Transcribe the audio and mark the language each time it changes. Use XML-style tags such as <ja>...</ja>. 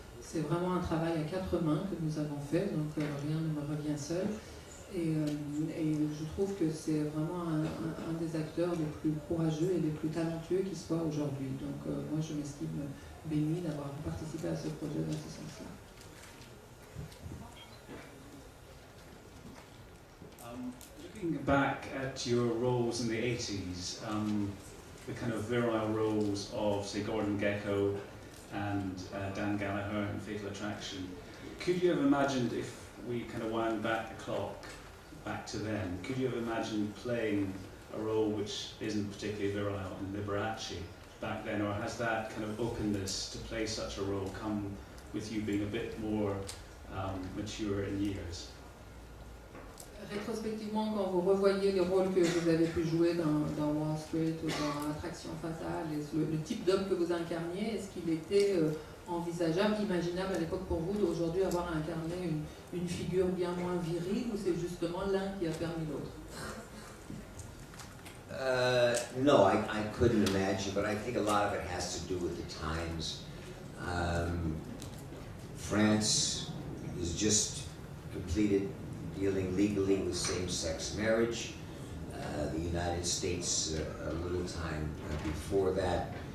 <fr>C'est vraiment un travail à 4 mains que nous avons fait, donc rien ne me revient seul. Et je trouve que c'est vraiment un des acteurs les plus courageux et les plus talentueux qui soit aujourd'hui. Donc moi je m'estime bénie d'avoir participé à ce projet dans ce sens-là.</fr> <en>Looking back at your roles in the 80s, the kind of virile roles of, say, Gordon Gekko and Dan Gallagher in Fatal Attraction, could you have imagined, if we kind of wound back the clock back to then, could you have imagined playing a role which isn't particularly virile in Liberace back then, or has that kind of openness to play such a role come with you being a bit more mature in years?</en> <fr>Rétrospectivement, quand vous revoyez les rôles que vous avez pu jouer dans Wall Street ou dans Attraction Fatale, le type d'homme que vous incarniez, est-ce qu'il était envisageable, imaginable à l'époque pour vous d'aujourd'hui avoir incarné une figure bien moins virile, ou c'est justement l'un qui a permis l'autre?</fr> <en>No, I couldn't imagine, but I think a lot of it has to do with the times. France is just completed dealing legally with same-sex marriage. The United States, a little time before that.</en>